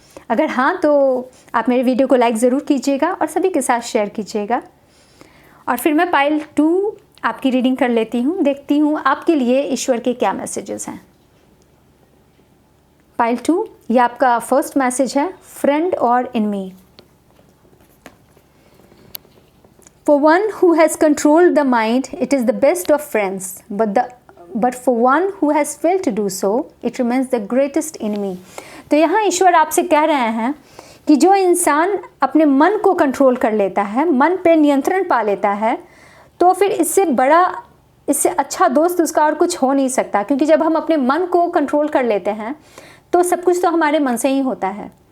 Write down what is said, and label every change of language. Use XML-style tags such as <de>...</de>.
<hi>अगर हाँ तो आप मेरे वीडियो को लाइक ज़रूर कीजिएगा और सभी के साथ शेयर कीजिएगा। और फिर मैं पाइल 2 आपकी रीडिंग कर लेती हूँ, देखती हूँ आपके लिए ईश्वर के क्या मैसेजेस हैं। पाइल 2, ये आपका फर्स्ट मैसेज है, फ्रेंड और enemy.</hi> <en>For one who has controlled the mind, it is the best of friends, but for one who has failed to do so, it remains the greatest enemy.</en> <hi>तो यहाँ ईश्वर आपसे कह रहे हैं कि जो इंसान अपने मन को कंट्रोल कर लेता है, मन पे नियंत्रण पा लेता है, तो फिर इससे अच्छा दोस्त उसका और कुछ हो नहीं सकता। क्योंकि जब हम अपने मन को कंट्रोल कर लेते हैं तो सब कुछ तो हमारे मन से ही होता है।</hi>